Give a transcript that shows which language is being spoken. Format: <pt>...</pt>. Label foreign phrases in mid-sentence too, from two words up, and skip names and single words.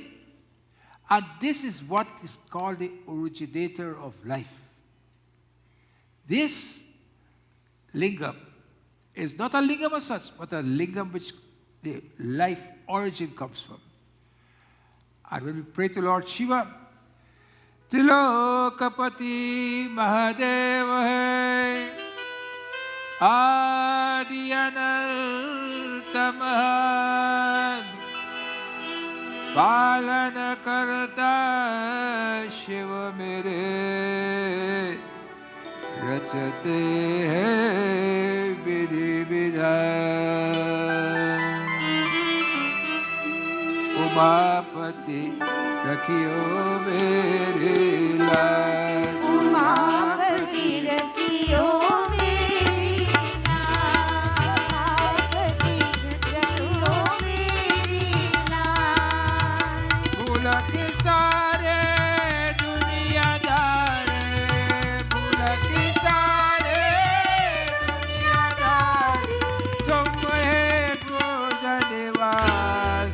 <en>And this is what is called the originator of life. This lingam is not a lingam as such, but a lingam which the life origin comes from. And when we pray to Lord Shiva,</en> <hi>त्रिलोकपति महादेव है, आदि अनंत महान, पालन कर्ता शिव मेरे, रचते है विधि विधान. उमापति रखियो मेरे लाज, उमापति रखियो मेरी लाज, रखियो मेरी लाज। भूलक सारे दुनियादारे, भूलक सारे दुनियादारे, तुम है भोजनवास।</hi>